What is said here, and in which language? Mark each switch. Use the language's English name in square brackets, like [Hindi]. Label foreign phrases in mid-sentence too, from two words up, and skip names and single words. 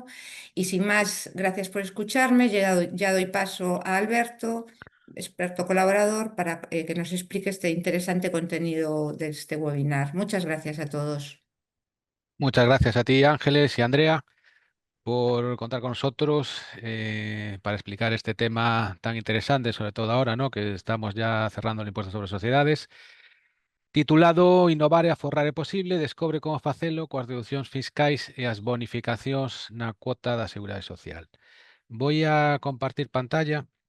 [Spanish] Y sin más, gracias por escucharme. Ya doy paso a Alberto, experto colaborador, para que nos explique este interesante contenido de este webinar. Muchas gracias a todos. Muchas gracias a ti, Ángeles y Andrea, por contar con nosotros para explicar este tema tan interesante, sobre todo ahora, ¿no? Que estamos ya cerrando el impuesto sobre sociedades, titulado Innovar e aforrar é posible, descobre como facelo coas deducións fiscais e as bonificacións na cuota da Seguridade Social. Voy a compartir pantalla.